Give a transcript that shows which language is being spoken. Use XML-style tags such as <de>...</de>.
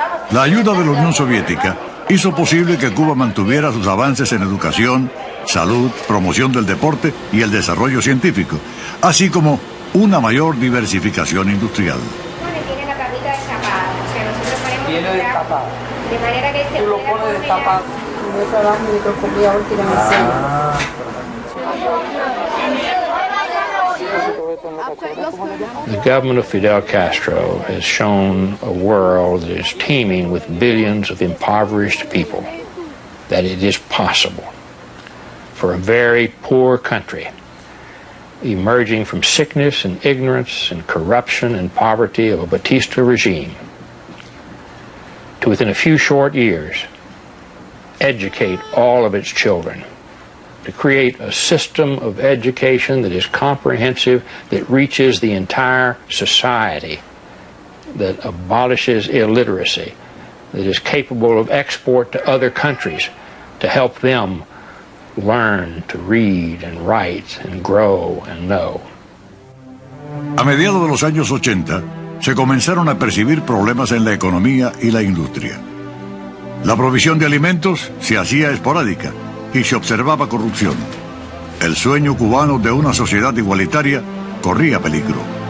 <es>La ayuda de la Unión Soviética hizo posible que Cuba mantuviera sus avances en educación, salud, promoción del deporte y el desarrollo científico, así como una mayor diversificación industrial. Tiene la carnita destapada, o sea, nosotros ponemos Viene destapado. De manera que se tú lo pones destapado. Yo trabajo en microscopía óptica en el</es> <en>The government of Fidel Castro has shown a world that is teeming with billions of impoverished people that it is possible for a very poor country emerging from sickness and ignorance and corruption and poverty of a Batista regime to within a few short years educate all of its children, to create a system of education that is comprehensive, that reaches the entire society, that abolishes illiteracy, that is capable of export to other countries to help them learn to read and write and grow and know.</en> <es>A mediados de los años 80, se comenzaron a percibir problemas en la economía y la industria. La provisión de alimentos se hacía esporádica y se observaba corrupción. El sueño cubano de una sociedad igualitaria corría peligro.</es>